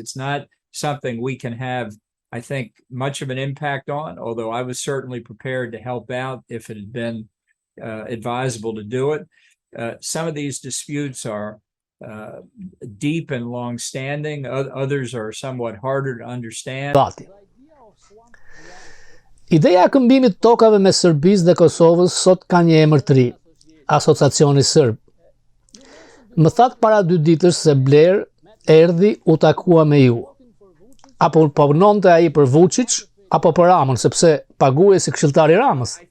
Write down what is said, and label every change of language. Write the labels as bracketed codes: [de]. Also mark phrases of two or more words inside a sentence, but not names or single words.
[en] It's not something we can have, I think, much of an impact on, although I was certainly prepared to help out if it had been advisable to do it. Some of these disputes are deep and long-standing. Others are somewhat harder to understand. [sq] Ideja e këmbimit të tokave me Serbisë dhe Kosovës sot ka një emër të ri, Asociacioni Serb. Më thatë para 2 ditësh se Blair erdhi u takua me ju. Apo punonte ai për Vučić apo për Ramën, sepse paguhej si këshilltari i Ramës.